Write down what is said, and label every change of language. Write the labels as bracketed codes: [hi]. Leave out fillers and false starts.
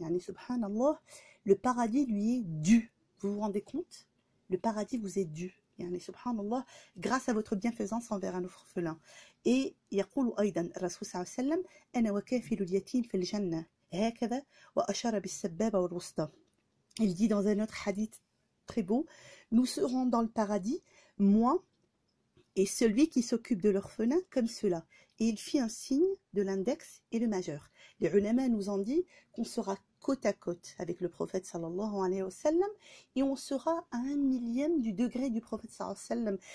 [fr] Yani, subhanallah, le paradis lui est dû. Vous vous rendez compte? Le paradis vous est dû. [ar] يعني سبحان الله [fr] grâce à votre bienfaisance envers un orphelin. Et [ar] يقول أيضا الرسول صلى الله عليه وسلم أنا وكافل اليتيم في الجنة هكذا وأشار بالسبابة والوسطى. [fr] Il dit dans un autre hadith très beau, nous serons dans le paradis, moi et celui qui s'occupe de l'orphelin comme cela. Et il fit un signe de l'index et le majeur. Les ulama nous ont dit qu'on sera côte à côte avec le prophète [ar] sallallahu alayhi wa sallam [fr] et on sera à 1/1000 du degré du prophète sallallahu alayhi wa sallam.